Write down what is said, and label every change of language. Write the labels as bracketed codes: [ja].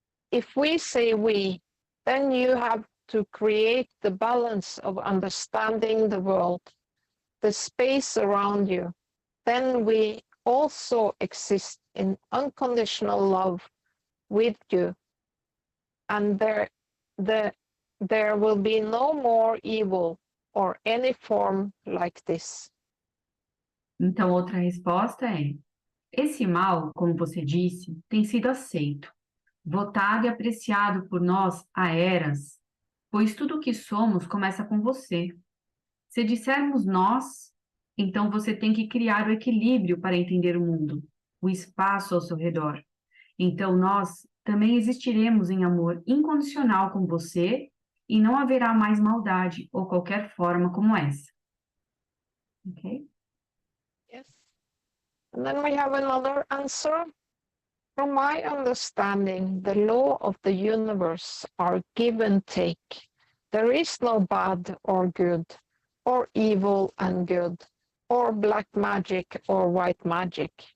[en] If we say we, then you have to create the balance of understanding the world, the space around you. Then we also exist in unconditional love with you. And there will be no more evil or any form like this. [pt] Então, outra resposta é: esse mal, como você disse, tem sido aceito, votado e apreciado por nós há eras, pois tudo o que somos começa com você. Se dissermos nós, então você tem que criar o equilíbrio para entender o mundo, o espaço ao seu redor. Então nós também existiremos em amor incondicional com você e não haverá mais maldade ou qualquer forma como essa. [en] Ok? Yes. And then we have another answer. From my understanding, the law of the universe are give and take. There is no bad or good, or evil and good, or black magic or white magic.